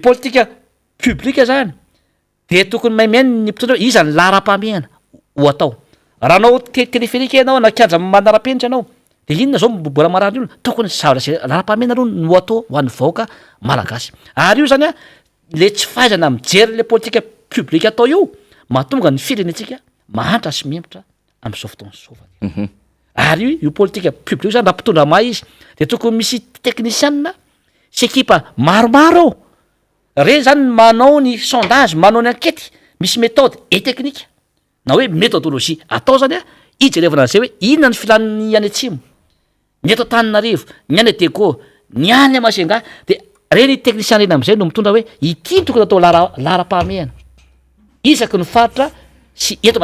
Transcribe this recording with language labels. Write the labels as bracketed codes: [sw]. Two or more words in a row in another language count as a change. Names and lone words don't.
[mg] politika publique zany de tokony mahay miaino ny mpitondra hoe iza ny laharam-pahamehana ho atao raha anao téléphérique anao na kianja manara-penitra anao de inona zao mbola marary io tokony zavatra zay laharam-pahamehana aloha no atao ho an'ny vahoaka malagasy ary io zany a le tsy fahaizana mijery le politika publique atao io mahatonga ny firenetsika mahantra sy miempotra am'izao fotoana zao ary io politika publique zany raha mpitondra mahay izy de tokony misy technicienne sy ekipa maromaro ao reny zany manao ny sondage manao ny enquête misy [fr] méthode et technique [mg] na hoe méthodologie atao zany a ijerevana an'izay hoe inona ny filan'ny any atsimo ny eto Antananarivo ny any Adego ny any Amasenga de reny technicien reny am'izay no mitondra hoe ity tokony atao laharam-pahamehana isaky ny faritra sy eto